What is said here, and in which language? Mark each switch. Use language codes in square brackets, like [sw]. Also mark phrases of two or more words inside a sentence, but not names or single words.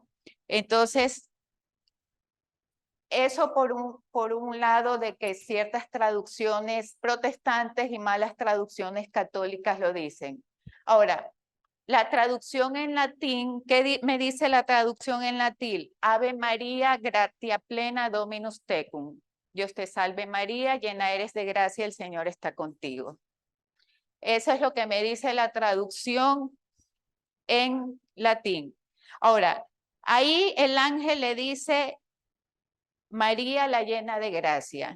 [es] Entonces, eso por un lado de que ciertas traducciones protestantes y malas traducciones católicas lo dicen. Ahora, la traducción en latín, ¿qué me dice la traducción en latín? [la] Ave María, gratia plena, Dominus tecum. [es] Dios te salve María, llena eres de gracia, el Señor está contigo. Eso es lo que me dice la traducción en latín. Ahora, ahí el ángel le dice, María la llena de gracia.